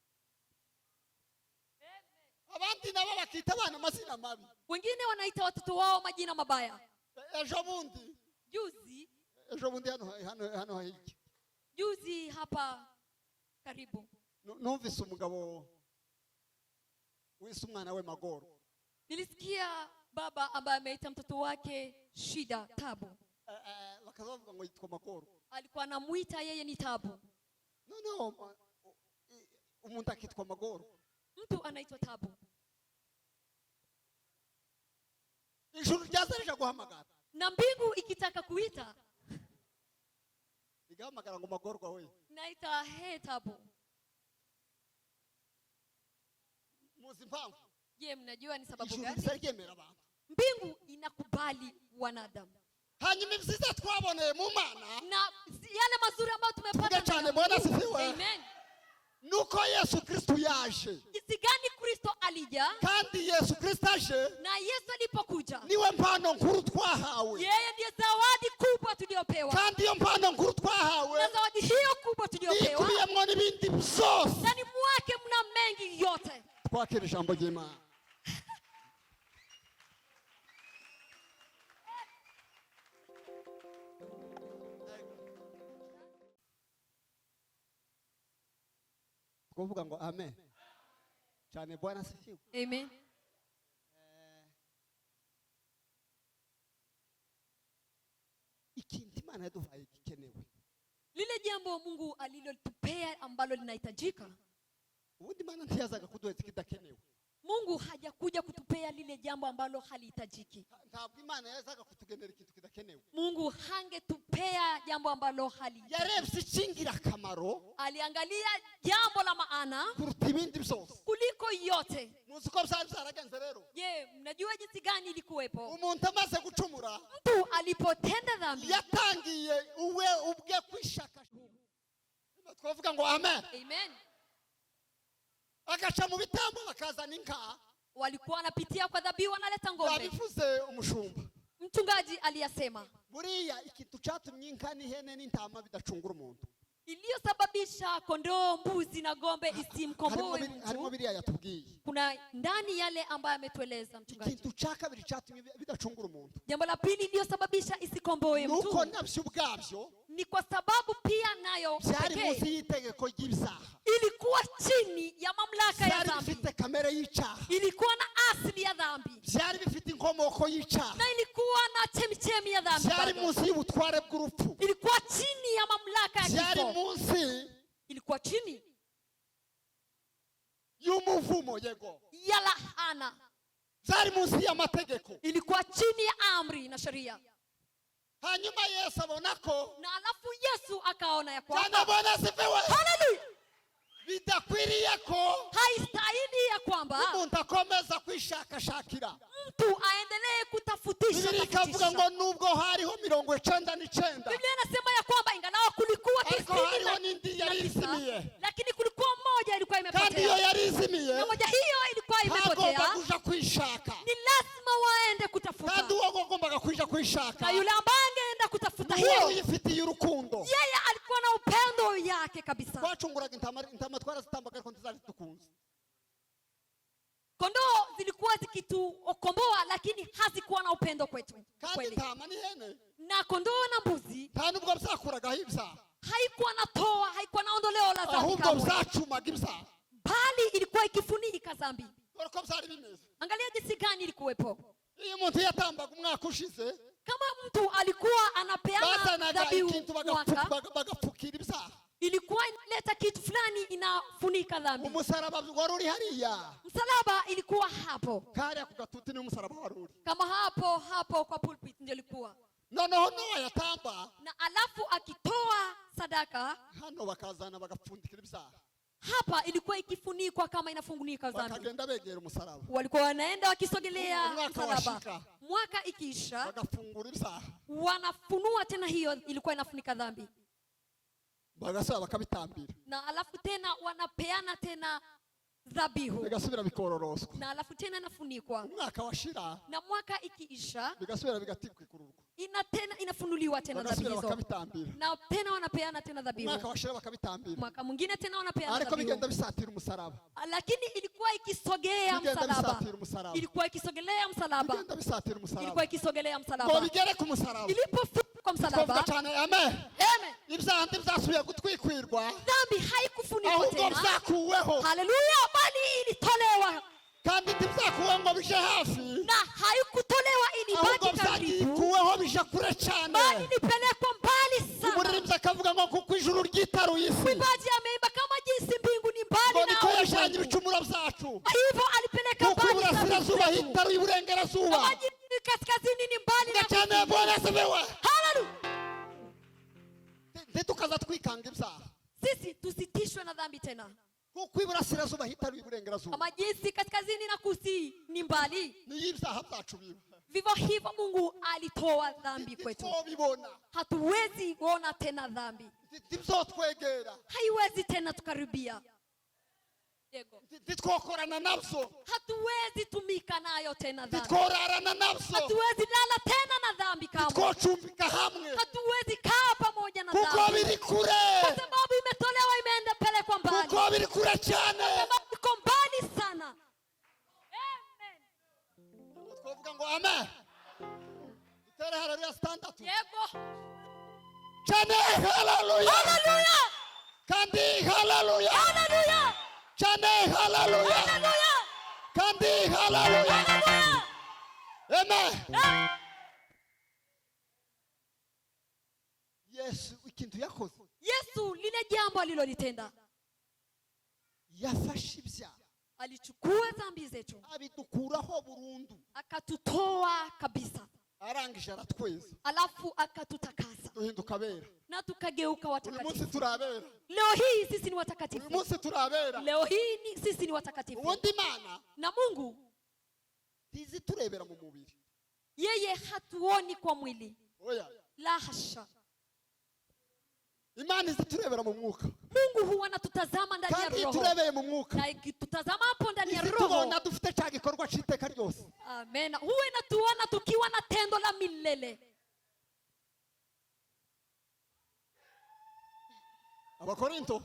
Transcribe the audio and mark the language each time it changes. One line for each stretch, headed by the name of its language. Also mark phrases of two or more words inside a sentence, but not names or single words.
Kinyarwanda: Abandi nabo bakita abana amazina mabi.
Swahili: Wengine wanaita watoto wao majina mabaya.
Kinyarwanda: Ejo bundi hano hiki
Swahili: Juzi hapa karibu
Kinyarwanda: numvise umugabo wise umwana we Magoro.
Swahili: nilisikia baba ambaye ameita mtoto wake shida, tabu.
Kinyarwanda: Bakavuga ngo yitwa Magoro.
Swahili: Alikuwa anamuita yeye ni tabu.
Kinyarwanda: No, umuntu akitwa Magoro.
Swahili: Mtu anaitwa tabu.
Kinyarwanda: Ijuru ryaza rija guhamagara,
Swahili: Na mbingu ikitaka kuita,
Kinyarwanda: igahamagara ngo Magorwa we.
Swahili: naita he tabu.
Kinyarwanda: Muzi mpamvu?
Swahili: Je, mnajua ni sababu
Kinyarwanda: Ijuru
Swahili: gani?
Kinyarwanda: rizaryemera abantu.
Swahili: Mbingu inakubali wanadamu.
Kinyarwanda: Hanyuma ibyiza twaboneye mu Mana,
Swahili: Na yale mazuri ambayo tumepata
Kinyarwanda: tuvuge cyane
Swahili: Bwana asifiwe.
Kinyarwanda: Amen. Nuko Yesu Kristo yaje,
Swahili: Jinsi gani Kristo alija,
Kinyarwanda: kandi Yesu Kristo aje
Swahili: na Yesu alipokuja,
Kinyarwanda: niwe mpano nkuru twahawe,
Swahili: yeye ndiye zawadi kubwa tuliyopewa.
Kinyarwanda: kandi iyo mpano nkuru twahawe
Swahili: Na zawadi hiyo kubwa tuliyopewa,
Kinyarwanda: ikubiyemo n'ibindi byose.
Swahili: ndani mwake mna mengi yote.
Kinyarwanda: Twakira ijambo ry'Imana. Kuvuga ngo amen cyane.
Swahili: Bwana asifiwe.
Kinyarwanda: Amen. Ikintu Imana yaduhaye gikenewe,
Swahili: Lile jambo Mungu alilotupea ambalo linahitajika.
Kinyarwanda: ubundi Imana ntiyazaga kuduheza ikidakenewe.
Swahili: Mungu hajakuja kutupea lile jambo ambalo halihitajiki.
Kinyarwanda: Ntabwo Imana yazaga kutugenera ikintu kidakenewe.
Swahili: Mungu hangetupea jambo ambalo halihitajiki.
Kinyarwanda: Yarebye ikingira akamaro
Swahili: Aliangalia jambo la maana
Kinyarwanda: kuruta ibindi byose.
Swahili: kuliko yote.
Kinyarwanda: Muzi ko byari byaragenze rero.
Swahili: Je, mnajua jinsi gani ilikuwepo?
Kinyarwanda: Umuntu amaze gucumura,
Swahili: Mtu alipotenda dhambi,
Kinyarwanda: yatangiye ubwe kwishaka. Twavuga ngo amen. amen, Agaca mu bitambo bakazana inka,
Swahili: walikuwa wanapitia kwa dhabihu, wanaleta ng'ombe.
Kinyarwanda: yabivuze umushumba.
Swahili: Mchungaji aliyasema
Kinyarwanda: Buriya ikintu cyatumye inka n'ihene n'intama bidacungura umuntu,
Swahili: iliyosababisha kondoo, mbuzi na ng'ombe isimkomboe
Kinyarwanda: harimo
Swahili: mtu,
Kinyarwanda: biriya yatubwiye.
Swahili: kuna ndani yale ambayo ametueleza mchungaji.
Kinyarwanda: Ikintu cya kabiri cyatumye bidacungura umuntu,
Swahili: Jambo la pili iliyosababisha isikomboe
Kinyarwanda: nuko
Swahili: mtu
Kinyarwanda: nabyo ubwabyo
Swahili: ni kwa sababu pia nayo
Kinyarwanda: byari
Swahili: pekee
Kinyarwanda: munsi y'itegeko ry'ibyaha,
Swahili: ilikuwa chini ya mamlaka ya
Kinyarwanda: byari
Swahili: dhambi,
Kinyarwanda: bifite kamere y'icyaha,
Swahili: ilikuwa na asili ya dhambi,
Kinyarwanda: byari bifite inkomoko y'icyaha,
Swahili: na ilikuwa na chemichemi ya dhambi,
Kinyarwanda: byari
Swahili: bado.
Kinyarwanda: munsi y'ubutware bw'urupfu,
Swahili: Ilikuwa chini ya mamlaka ya
Kinyarwanda: byari
Swahili: kifo,
Kinyarwanda: munsi
Swahili: ilikuwa chini
Kinyarwanda: y'umuvumo, yego,
Swahili: ya lahana,
Kinyarwanda: zari munsi y'amategeko.
Swahili: ilikuwa chini ya amri na sheria.
Kinyarwanda: Hanyuma Yesu abona ko,
Swahili: Na alafu Yesu akaona ya
Kinyarwanda: cyane
Swahili: kwamba, Bwana asifiwe, haleluya,
Kinyarwanda: bidakwiriye ko
Swahili: haistahili ya kwamba
Kinyarwanda: umuntu akomeza kwishakashakira.
Swahili: mtu aendelee kutafutisha.
Kinyarwanda: Biblia ikavuga ngo nubwo hariho 99,
Swahili: Biblia inasema ya kwamba ingawa kulikuwa
Kinyarwanda: ariko hariho n'indi yari izimiye,
Swahili: lakini kulikuwa moja ilikuwa
Kinyarwanda: kandi iyo
Swahili: imepotea.
Kinyarwanda: yari izimiye
Swahili: Na moja hiyo ilikuwa
Kinyarwanda: hagomba
Swahili: imepotea,
Kinyarwanda: kuja kwishaka,
Swahili: ni lazima waende kutafuta.
Kinyarwanda: kandi uwo agombaga kuja kwishaka
Swahili: Na yule ambaye angeenda kutafuta
Kinyarwanda: uwo
Swahili: hiyo,
Kinyarwanda: yifitiye urukundo.
Swahili: yeye alikuwa na upendo yake kabisa.
Kinyarwanda: Twacunguraga intama twarazitambaga ariko ntizari tukunze.
Swahili: Kondoo zilikuwa zikituokomboa, lakini hazikuwa na upendo kwetu
Kinyarwanda: Kandi
Swahili: kweli.
Kinyarwanda: intama n'ihene
Swahili: Na kondoo na mbuzi
Kinyarwanda: nta nubwo byakuragaho ibyaha,
Swahili: haikuwa na toa, haikuwa na ondoleo la dhambi
Kinyarwanda: ahubwo
Swahili: kamwe,
Kinyarwanda: byacumaga ibyaha.
Swahili: bali ilikuwa ikifunika dhambi.
Kinyarwanda: Dore ko byari bimeze.
Swahili: Angalia jinsi gani ilikuwepo.
Kinyarwanda: Iyo umuntu yatambaga umwaka ushize,
Swahili: Kama mtu alikuwa anapeana
Kinyarwanda: bazanaga
Swahili: dhabihu
Kinyarwanda: ikintu
Swahili: mwaka,
Kinyarwanda: bagapfukira ibyaha.
Swahili: ilikuwa inaleta kitu fulani inafunika dhambi.
Kinyarwanda: Umusaraba wari uri hariya,
Swahili: Msalaba ilikuwa hapo,
Kinyarwanda: kariya ku gatuti ni umusaraba wari uri.
Swahili: kama hapo kwa pulpit ndio ilikuwa.
Kinyarwanda: Noneho Nowa yatamba,
Swahili: Na alafu akitoa sadaka,
Kinyarwanda: hano bakazana bagapfundikira ibyaha,
Swahili: hapa ilikuwa ikifunikwa kama inafungunika dhambi.
Kinyarwanda: bakagenda begera umusaraba,
Swahili: Walikuwa wanaenda wakisogelea
Kinyarwanda: Mwaka
Swahili: msalaba.
Kinyarwanda: washika.
Swahili: Mwaka ikiisha,
Kinyarwanda: bagafungura ibyaha,
Swahili: wanafunua tena, hiyo ilikuwa inafunika dhambi.
Kinyarwanda: bagasaba bakabitambira,
Swahili: Na alafu tena wanapeana tena dhabihu,
Kinyarwanda: bigasubira bikororoswa.
Swahili: na alafu tena inafunikwa.
Kinyarwanda: Umwaka washira,
Swahili: Na mwaka ikiisha,
Kinyarwanda: bigasubira bigatikukururwa,
Swahili: tena inafunuliwa tena dhabihu
Kinyarwanda: bagasubira
Swahili: hizo,
Kinyarwanda: bakabitambira.
Swahili: na tena wanapeana tena dhabihu.
Kinyarwanda: Umwaka washira bakabitambira,
Swahili: Mwaka mwingine tena wanapeana
Kinyarwanda: ariko bigenda
Swahili: dhabihu,
Kinyarwanda: bisatira umusaraba,
Swahili: lakini ilikuwa ikisogea
Kinyarwanda: bigenda
Swahili: msalaba,
Kinyarwanda: bisatira umusaraba,
Swahili: ilikuwa ikisogelea msalaba,
Kinyarwanda: bigenda bisatira
Swahili: ilikuwa
Kinyarwanda: umusaraba,
Swahili: ikisogelea
Kinyarwanda: ngo
Swahili: msalaba.
Kinyarwanda: bigere ku musaraba.
Swahili: Ilipofika kwa
Kinyarwanda: Twavuga
Swahili: msalaba,
Kinyarwanda: cyane amen,
Swahili: amen,
Kinyarwanda: ibyaha byasubiye gutwikwirwa,
Swahili: dhambi haikufunikwa
Kinyarwanda: ahubwo
Swahili: tena,
Kinyarwanda: byakuweho,
Swahili: haleluya, bali ilitolewa.
Kinyarwanda: kandi ntibyakuweho ngo bije hafi,
Swahili: Na haikutolewa ili
Kinyarwanda: ahubwo
Swahili: baki karibu,
Kinyarwanda: byagikuweho bije kure cyane.
Swahili: bali nipelekwa mbali sana.
Kinyarwanda: Umuririmbyi akavuga ngo kuko ijuru ryitaruye isi,
Swahili: Mwimbaji ameimba kama jinsi mbingu ni mbali
Kinyarwanda: ngo niko
Swahili: na
Kinyarwanda: yajyanye
Swahili: ulimwengu,
Kinyarwanda: ibicumuro byacu,
Swahili: hivyo alipeleka
Kinyarwanda: kuko
Swahili: mbali dhambi
Kinyarwanda: iburasirazuba
Swahili: zetu.
Kinyarwanda: hitaruye iburengerazuba.
Swahili: Kama jinsi kaskazini ni mbali na
Kinyarwanda: Cyane
Swahili: kusini. Bwana asifiwe. Haleluya.
Kinyarwanda: Ntitukaza twikanga ibyaha,
Swahili: Sisi tusitishwe na dhambi tena.
Kinyarwanda: kuko iburasirazuba hitaruye iburengerazuba.
Swahili: Kama jinsi kaskazini na kusini ni mbali,
Kinyarwanda: Niyo ibyaha byacu biba,
Swahili: vivyo hivyo Mungu alitoa dhambi kwetu.
Kinyarwanda: ntitwobibona,
Swahili: Hatuwezi kuona tena dhambi,
Kinyarwanda: ntitwotwegera,
Swahili: haiwezi tena tukaribia. Yego.
Kinyarwanda: ntitwokorana nabyo,
Swahili: Hatuwezi tumika nayo tena dhambi,
Kinyarwanda: ntitworarana nabyo,
Swahili: hatuwezi lala tena na dhambi kamwe,
Kinyarwanda: ntitwocumbika hamwe,
Swahili: hatuwezi kaa pamoja na
Kinyarwanda: kuko
Swahili: dhambi,
Kinyarwanda: biri kure,
Swahili: kwa sababu imetolewa, imeenda pelekwa mbali,
Kinyarwanda: kuko biri kure cyane.
Swahili: kwa sababu iko mbali sana. Amen.
Kinyarwanda: Twavuga ngo amen, dutere haleluya standatu Yego. cyane, haleluya, Haleluya. kandi haleluya, Haleluya. cyane haleluya, Haleluya. kandi haleluya, Haleluya. amen. Yesu ikintu yakoze,
Swahili: Yesu lile jambo alilolitenda,
Kinyarwanda: yafashe ibyaha
Swahili: alichukua dhambi zetu
Kinyarwanda: abidukuraho burundu,
Swahili: akatutoa kabisa,
Kinyarwanda: arangije aratweza,
Swahili: alafu akatutakasa
Kinyarwanda: duhinduka abera.
Swahili: na tukageuka
Kinyarwanda: Uyu munsi
Swahili: watakatifu.
Kinyarwanda: turabera,
Swahili: Leo hii sisi ni
Kinyarwanda: uyu
Swahili: watakatifu.
Kinyarwanda: munsi turabera.
Swahili: Leo hii sisi ni watakatifu.
Kinyarwanda: Ubundi Imana
Swahili: Na Mungu
Kinyarwanda: tizi turebera mu mubiri,
Swahili: yeye hatuoni kwa mwili,
Kinyarwanda: oya,
Swahili: la hasha.
Kinyarwanda: Imana izi turebera mu mwuka,
Swahili: Mungu huwa anatutazama ndani ya
Kinyarwanda: kandi
Swahili: roho,
Kinyarwanda: turebeye mu mwuka
Swahili: na ikitutazama hapo ndani ya
Kinyarwanda: izi
Swahili: roho,
Kinyarwanda: tubona dufite cya gikorwa cy'iteka ryose.
Swahili: amen, huwa inatuona tukiwa na tendo la milele.
Kinyarwanda: Abakorinto